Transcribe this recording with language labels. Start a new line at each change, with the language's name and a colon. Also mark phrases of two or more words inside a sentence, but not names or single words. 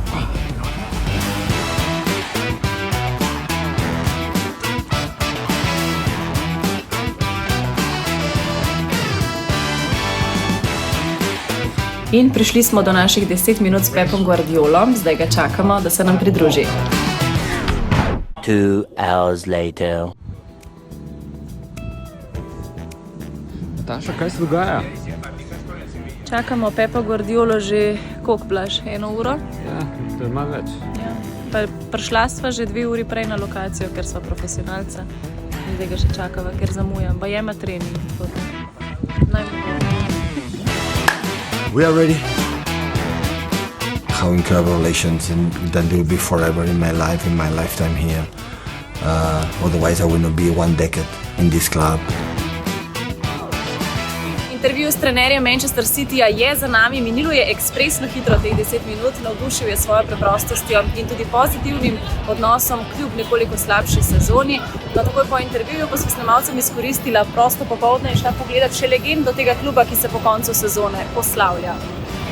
Slovenian: In prišli smo do naših 10 minut s Pepom Guardiolom, zdaj ga čakamo, da se nam pridruži.
English: 2 hours later.
Slovenian: Nataša, kaj se dogaja? Čakamo Pepa Guardiolo že, koliko Blaž, 1 uro? Ja, to je malo več. Ja. Prišla sva že 2 uri prej na lokacijo, ker sva profesionalca. In zdaj ga še čakava, ker zamujam. Pa jema trening.
English: We are ready. How incredible relations, and that will be forever in my life, in my lifetime here. Otherwise I will not be 1 decade in this club.
Slovenian: Intervju s trenerjem Manchester Cityja je za nami, minilo je ekspresno hitro teh 10 minut, navdušil je svojo preprostostjo in tudi pozitivnim odnosom kljub nekoliko slabši sezoni. No, takoj po intervjuju pa so snemalcem izkoristila prosto popoldne in šla pogledati še legendo tega kluba, ki se po koncu sezone poslavlja.